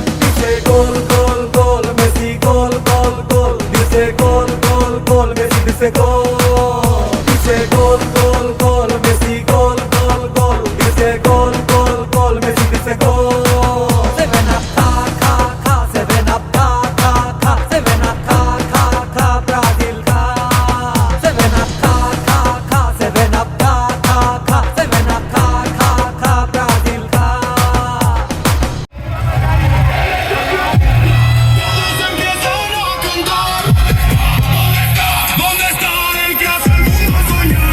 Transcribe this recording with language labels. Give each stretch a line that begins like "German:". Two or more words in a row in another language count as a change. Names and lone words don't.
Bangla: দিছে গোল গোল গোল মেসি, গোল গোল গোল দিছে, গোল গোল গোল মেসি দিছে গোল, দিছে গোল গোল গোল মেসি, গোল গোল গোল দিছে, গোল গোল গোল মেসি দিছে গোল। 7 up খা খা খা 7 up খা খা খা 7 up খা খা খা ব্রাজিল খা 7 up খা খা খা 7 up খা খা খা 7 up খা খা খা ব্রাজিল খা।
Spanish: ¿Dónde está el que hace el mundo soñar?